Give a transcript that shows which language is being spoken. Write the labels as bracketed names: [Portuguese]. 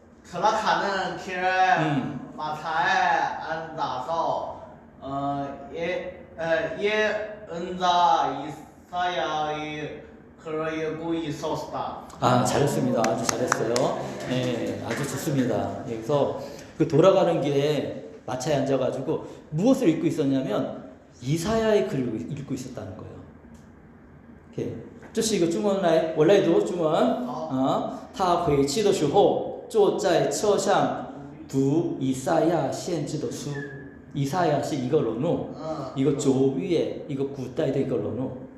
[Korean] 特拉卡嫩天马才安打造耶恩扎以撒야의 그러고 있었다. 잘했습니다. 아주 잘했어요. 네, 아주 좋습니다. 여기서 그 돌아가는 길에 마차에 앉아가지고 무엇을 읽고 있었냐면 이사야의 글을 읽고 있었다는 거예요. 이렇게. [Chinese] 这是一个中文来，我来读中文。他回去的时候，坐在车上读以赛亚先知的书。以赛亚是一个人物，一个旧约，一个古代的一个人物。